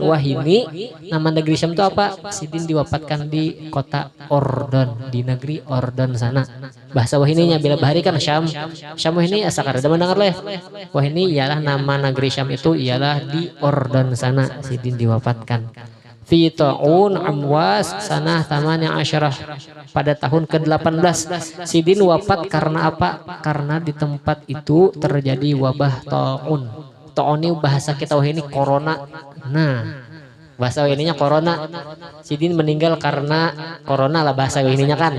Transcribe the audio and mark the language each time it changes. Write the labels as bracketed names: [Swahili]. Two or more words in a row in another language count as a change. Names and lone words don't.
[Indonesian] Wah ini nama negeri Syam itu apa? Sidin diwafatkan di kota Ordon, di negeri Ordon sana. [Banjar] Bahasa wahininya bila bahari kan Syam. Syam ini asal kada mendengar leh. [Indonesian] Wah ini ialah nama negeri Syam itu ialah di Ordon sana sidin diwafatkan. [Arabic] Fi ta'un amwas sanah tamanya asyarah, [Indonesian] pada tahun ke-18 sidin wafat karena apa? Karena di tempat itu terjadi wabah ta'un. Ta'un ini bahasa kita wah ini corona. Nah bahasa ininya corona. Sidin meninggal karena corona lah bahasa ininya kan.